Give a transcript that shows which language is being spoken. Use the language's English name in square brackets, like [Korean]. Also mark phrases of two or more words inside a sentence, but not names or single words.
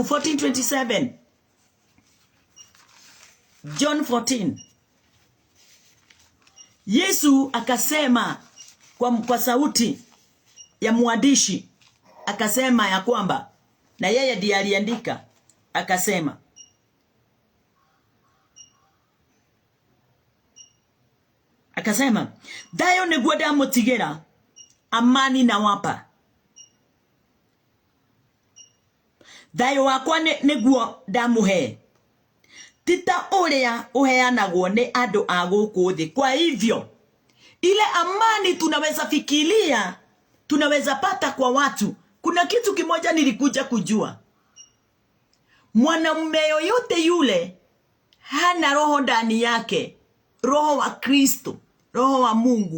[Swahili] 14:27 John 14. Yesu akasema kwa sauti ya mwandishi, akasema ya kwamba, na yeye ndiye aliandika, akasema [Kikuyu] thayo niguo ndamutigera, [Swahili] amani na wapa. [Kikuyu] Thayo wakwa niguo ndamuhe, tita uria uheanagwo ni andu a guku thi. [Swahili] Kwa hivyo ile amani tunaweza fikiria, tunaweza pata kwa watu. Kuna kitu kimoja nilikuja kujua, mwanamume yoyote yule hana roho ndani yake, roho wa Kristo, roho wa Mungu.